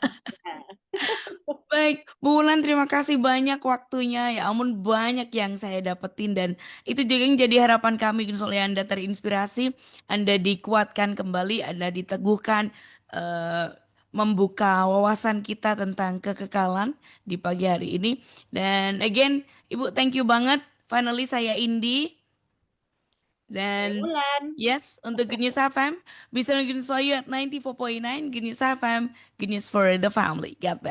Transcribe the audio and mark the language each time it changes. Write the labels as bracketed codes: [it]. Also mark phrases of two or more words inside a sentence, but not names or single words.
[id] Baik, Bu Wulan, terima kasih banyak waktunya. Ya ampun, banyak yang saya dapetin dan itu juga yang jadi harapan kami. Soalnya Anda terinspirasi, Anda dikuatkan kembali, Anda diteguhkan, membuka wawasan kita tentang kekekalan di pagi hari ini. Dan again, Ibu, [en] thank you [id] banget. Finally, saya Indi. Dan Bulan. [en] yes, untuk Good News FM, bisa Good News for you at 94.9, Good News FM, Good News for the family. God bless.